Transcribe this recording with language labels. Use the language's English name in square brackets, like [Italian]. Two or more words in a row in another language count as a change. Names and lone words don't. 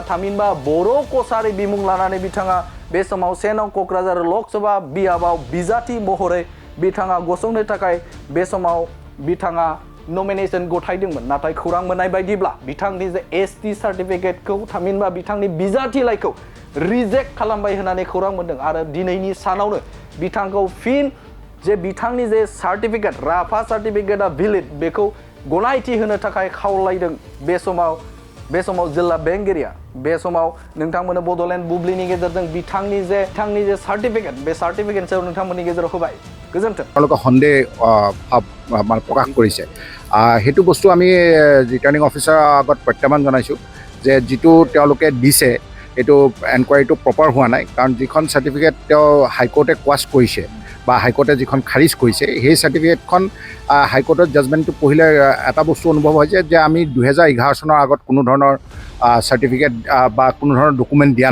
[Bodo] थामहिनबा बर' कसारि बिमुं लानानै बिथाङा बे समाव 1 नं क'क्राझार लकसभा बियाबाव बिजाथि महरै बिथाङा गसंनो थाखाय बे समाव बिथाङा नमिनेशन गथायदोंमोन नाथाय खौरां मोननाय बायदिब्ला बिथांनि जे एसटि सार्टिफिकेटखौ थामहिनबा बिथांनि बिजाथि लाइखौ रिजेक्ट खालामबाय होननानै खौरां मोनदों आरो दिनैनि सानावनो बिथांखौ फिन जे बिथांनि जे सार्टिफिकेट राभा सार्टिफिकेटआ भेलिड बेखौ गनायथि होनो थाखाय खावलायदों बे समाव जिल्ला बेंगिरिया बे समाव नोंथांमोननो बड'लेण्ड बुब्लिनि गेजेरजों बिथांनि जे सार्टिफिकेट बे सार्टिफिकेट सायाव नोंथांमोननि गेजेराव होबाय गोजोन्थों [Assamese] তেওঁলোকে সন্দেহ ভাৱ মানে প্ৰকাশ কৰিছে সেইটো বস্তু আমি [English] returning officer [Assamese] আগত প্ৰত্যাহ্বান জনাইছোঁ যে যিটো তেওঁলোকে দিছে এইটো এনকুৱাৰীটো প্ৰপাৰ হোৱা নাই কাৰণ যিখন চাৰ্টিফিকেট তেওঁ হাইকোৰ্টে কোৱাছ কৰিছে বা হাইকোৰ্টে যিখন খাৰিজ কৰিছে সেই চাৰ্টিফিকেটখন হাইকোৰ্টৰ জাজমেণ্টটো পঢ়িলে এটা বস্তু অনুভৱ হৈছে যে আমি 2011 চনৰ আগত কোনো ধৰণৰ চাৰ্টিফিকেট বা কোনো ধৰণৰ ডকুমেণ্ট দিয়া